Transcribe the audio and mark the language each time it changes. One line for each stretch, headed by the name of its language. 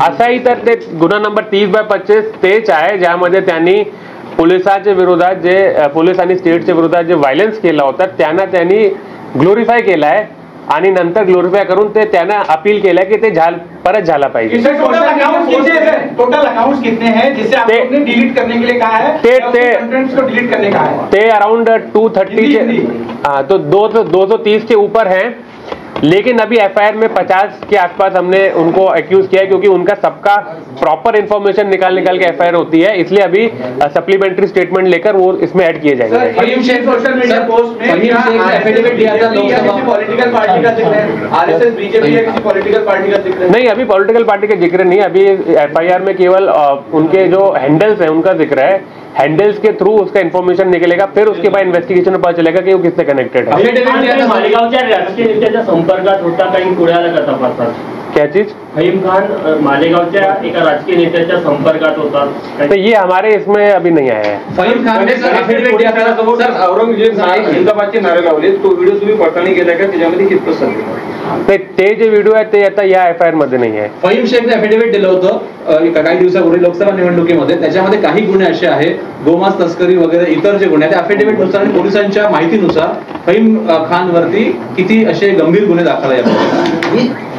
Marathi: असाही तर ते गुन्हा नंबर 30/25 तेच आहे, ज्यामध्ये त्यांनी पोलिसांच्या विरोधात जे पोलिसांनी स्टेटच्या विरोधात जे व्हायलन्स केला होता त्यांनी ग्लोरीफाय केला आहे आणि नंतर ग्लोरीफाय करून ते त्यांना अपील केलं की ते परत झाला पाहिजे।
Hindi: टोटल अकाउंट्स कितने हैं जिसे आपने डिलीट करने के लिए कहा है? कंटेंट्स को डिलीट करने कहा है। ते अराउंड 230 तो 230 के ऊपर हैं, लेकिन अभी FIR में 50 के आसपास हमने उनको एक्यूज किया है, क्योंकि उनका सबका प्रॉपर इन्फॉर्मेशन निकाल के FIR होती है, इसलिए अभी सप्लीमेंट्री स्टेटमेंट लेकर वो इसमें ऐड किए जाएंगे। Faheem Sheikh social media post में एफिडेविट दिया था लोकसभा पॉलिटिकल पार्टी का जिक्र है, RSS BJP या किसी पॉलिटिकल पार्टी का जिक्र नहीं, अभी पॉलिटिकल पार्टी का जिक्र नहीं, अभी FIR में केवल उनके जो हैंडल्स है उनका जिक्र है। हैंडल्स के थ्रू उसका इन्फॉर्मेशन निकलेगा, फिर उसके बाद इन्वेस्टिगेशन में पता चलेगा कि वो किससे कनेक्टेड है।
Marathi: मालेगावच्या राजकीय नेत्याच्या संपर्कात होता काही पुढे आला का तपासात?
Hindi: क्या चीज?
Marathi: फहीम खान मालेगावच्या एका राजकीय नेत्याच्या संपर्कात होता,
Hindi: तो ये हमारे इसमें अभी नहीं आया है।
Marathi: फहीम खान ने सर औरंगजेब जिंदाबादचे नारे लावले, तो व्हिडिओ तुम्ही पडताळणी केला का? त्याच्यामध्ये कितपत सत्य? ते जे व्हिडिओ आहे ते आता या FIR मध्ये नाही आहे। फहीम शेखने अफिडेव्हिट दिलं होतं काही दिवसापूर्वी लोकसभा निवडणुकीमध्ये, त्याच्यामध्ये काही गुन्हे असे आहेत, गोमांस तस्करी वगैरे इतर जे गुन्हे आहेत, अफिडेव्हिट नुसार आणि पोलिसांच्या माहितीनुसार फहीम खान वरती किती असे गंभीर गुन्हे दाखल आहेत